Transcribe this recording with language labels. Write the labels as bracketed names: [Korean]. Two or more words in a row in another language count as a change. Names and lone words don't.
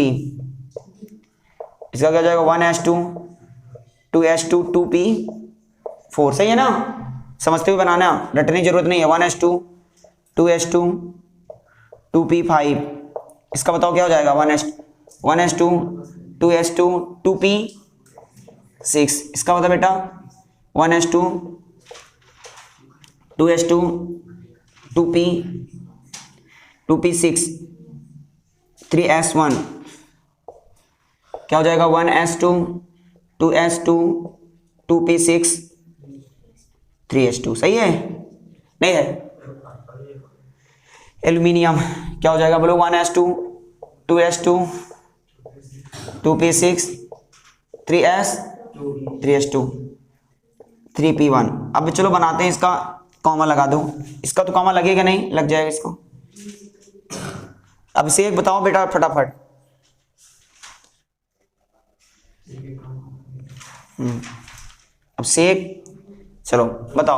[Hindi] इसका क्या हो जाएगा? 1s2 2s2 2p4, सही है ना? समझते हुए बनाना, रटने की जरूरत नहीं है। 1s2 2s2 2p5। इसका बताओ क्या हो जाएगा? 1s2 2s2 2p6। इसका बताओ बेटा 1s2 2s2 2p6 3s1। क्या हो जाएगा? 1s2 2s2 2p6 3s2, सही है? नहीं है? एल्यूमिनियम क्या हो जाएगा बोलो? 1s2 2s2 2p6 3s2 3p1। अब चलो बनाते हैं, इसका कॉमा लगा दो। इसका तो कॉमा लगेगा नहीं, लग जाएगा इसको। अब इसे एक बताओ बेटा फटाफट। अब सेक, चलो बताओ।